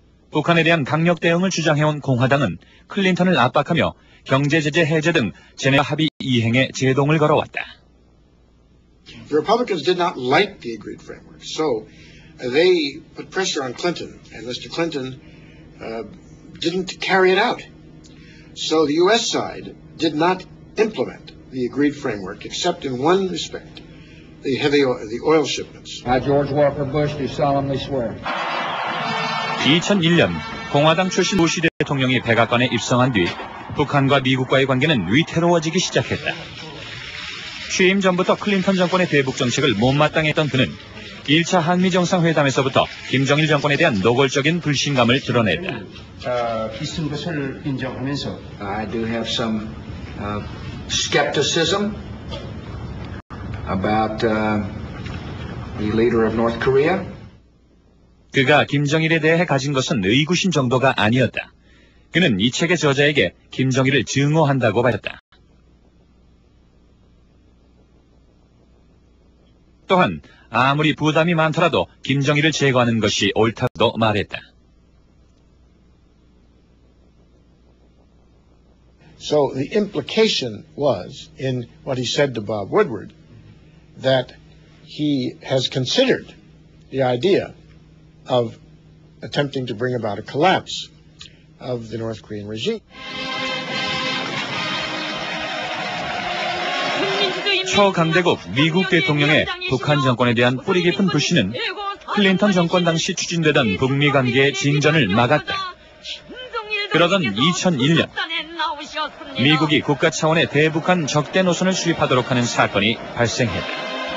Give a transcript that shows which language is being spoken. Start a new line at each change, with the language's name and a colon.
Korean: 북한에 대한 강력 대응을 주장해온 공화당은 클린턴을 압박하며 경제 제재 해제 등 제네바 합의 이행에 제동을 걸어왔다.
English: The Republicans did not like the agreed framework, so they put pressure on Clinton, and Mr. Clinton didn't carry it out. So the U.S. side did not implement the agreed framework, except in one respect, the oil shipments. I, George Walker Bush, do solemnly swear.
Korean: 2001년 공화당 출신 부시 대통령이 백악관에 입성한 뒤 북한과 미국과의 관계는 위태로워지기 시작했다. 취임 전부터 클린턴 정권의 대북 정책을 못마땅했던 그는 1차 한미 정상회담에서부터 김정일 정권에 대한 노골적인 불신감을 드러냈다. 비슷한 것을 인정하면서
English: I do have some skepticism about the leader of North Korea.
Korean: 그가 김정일에 대해 가진 것은 의구심 정도가 아니었다. 그는 이 책의 저자에게 김정일을 증오한다고 밝혔다. 또한 아무리 부담이 많더라도 김정일을 제거하는 것이 옳다고 말했다.
English: So the implication was, in what he said to Bob Woodward, that he has considered the idea of attempting to bring about a collapse of the North Korean regime.
Korean: 초강대국 미국 대통령의 북한 정권에 대한 뿌리 깊은 불신은 클린턴 정권 당시 추진되던 북미 관계의 진전을 막았다. 그러던 2001년 미국이 국가 차원의 대북한 적대 노선을 수립하도록 하는 사건이 발생했다.